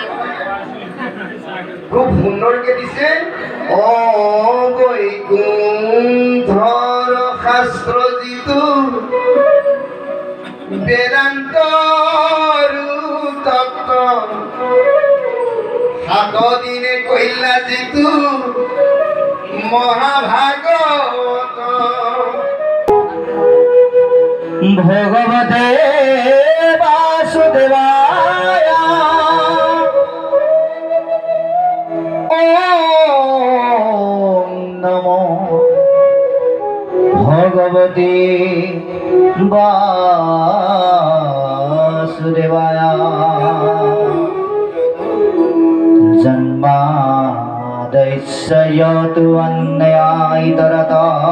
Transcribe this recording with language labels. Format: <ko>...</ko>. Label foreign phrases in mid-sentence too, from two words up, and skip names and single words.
<as>খুব সুন্দৰকে দিছে, বৈকুণ্ঠৰ শাস্ত্ৰ যিটো বেদান্ত তত্ত্ব সাত দিনে কহিলা যিটো মহাভাগৱত</as> <sa>ভগবতে বাসুদেবায় ওম নমো ভগবতে বাসুদেবায় জন্মাদস্যতু অন্যায়তরতা</sa>